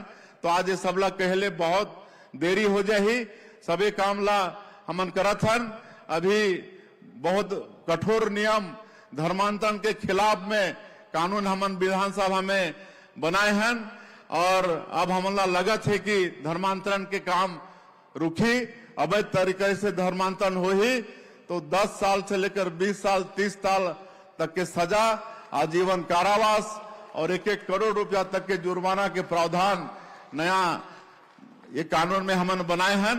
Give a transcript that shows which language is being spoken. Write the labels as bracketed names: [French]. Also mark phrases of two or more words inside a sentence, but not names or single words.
[Chhattisgarhi] तो आज ये सबला कहले बहुत देरी हो जाही, सबे काम ला हमन करत हन। अभी बहुत कठोर नियम धर्मांतरण के खिलाफ में कानून हमन विधानसभा में बनाए हन, और अब हमला लगत है कि धर्मांतरण के काम रुकी, अवैध तरीके से धर्मांतरण हो ही तो 10 साल से लेकर 20 साल 30 साल तक के सजा, आजीवन कारावास और 1-1 करोड़ रुपया तक के जुर्माना के प्रावधान नया ये कानून में हमन बनाए हन।